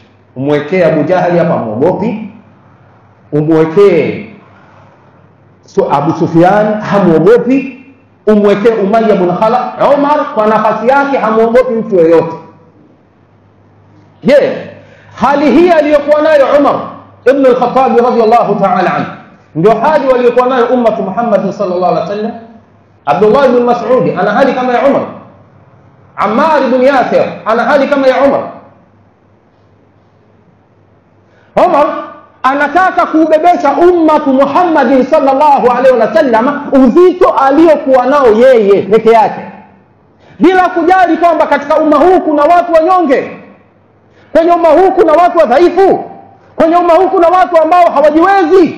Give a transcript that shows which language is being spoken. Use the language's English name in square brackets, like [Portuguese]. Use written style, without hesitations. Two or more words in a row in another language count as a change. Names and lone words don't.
[Swahili] Umwekee Abu Jahali hapa muogopi, umwekee Abu Sufyan hamuogopi, umwekee Umayya ibn Khalaf. Umar kwa nafasi yake hamuogopi mtu yeyote. Je, hali hii aliyokuwa nayo Umar ibn al-Khattab [Arabic] رضي الله تعالى عنه [Swahili] ndio hali waliokuwa nayo ummatu Muhammad [Arabic] صلى الله عليه وسلم? [Swahili] Abdullah ibn Mas'ud ana hali kama ya Umar. Ammar ibn Yasir ana hali kama ya Umar. Umar anataka kuubebesha ummatu Muhammad [Arabic] صلى الله عليه وسلم [Swahili] uzito aliokuwa nao yeye peke yake, bila kujali kwamba katika umma huu kuna watu wanyonge, kwenye umma huu kuna watu wadhaifu, kwenye umma huu kuna watu ambao hawajiwezi.